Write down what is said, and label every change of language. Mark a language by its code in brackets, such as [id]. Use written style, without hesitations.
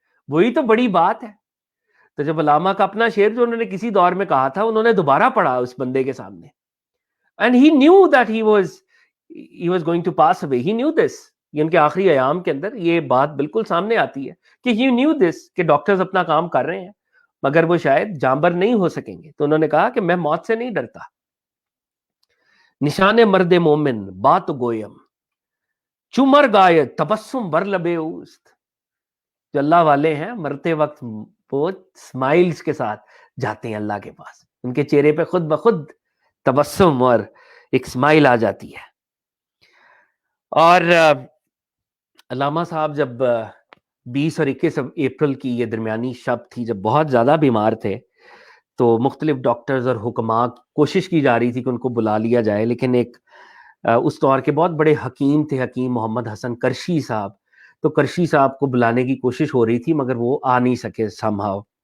[ur] وہی تو بڑی بات ہے. تو جب علامہ کا اپنا شعر جو انہوں نے کسی دور میں کہا تھا، انہوں نے دوبارہ پڑھا اس بندے کے سامنے، [en] and he knew that he was going to pass away. He knew this. [ur] یہ ان کے آخری ایام کے اندر یہ بات بالکل سامنے آتی ہے کہ [en] he knew this [ur] کہ ڈاکٹرز اپنا کام کر رہے ہیں مگر وہ شاید جانبر نہیں ہو سکیں گے. تو انہوں نے کہا کہ میں موت سے نہیں ڈرتا. [fa] نشان مرد مومن بات گویم، چو مرگ آید تبسم بر لب اوست. [ur] جو اللہ والے ہیں مرتے وقت وہ اسمائلز کے ساتھ جاتے ہیں اللہ کے پاس، ان کے چہرے پہ خود بخود تبسم اور ایک اسمائل آ جاتی ہے. اور علامہ صاحب جب 20 اور 21 اپریل کی یہ درمیانی شب تھی جب بہت زیادہ بیمار تھے، تو مختلف ڈاکٹرز اور حکماء کوشش کی جا رہی تھی کہ ان کو بلا لیا جائے، لیکن ایک اس دور کے بہت بڑے حکیم تھے، حکیم محمد حسن کرشی صاحب، تو کرشی صاحب کو بلانے کی کوشش ہو رہی تھی مگر وہ آ نہیں سکے somehow۔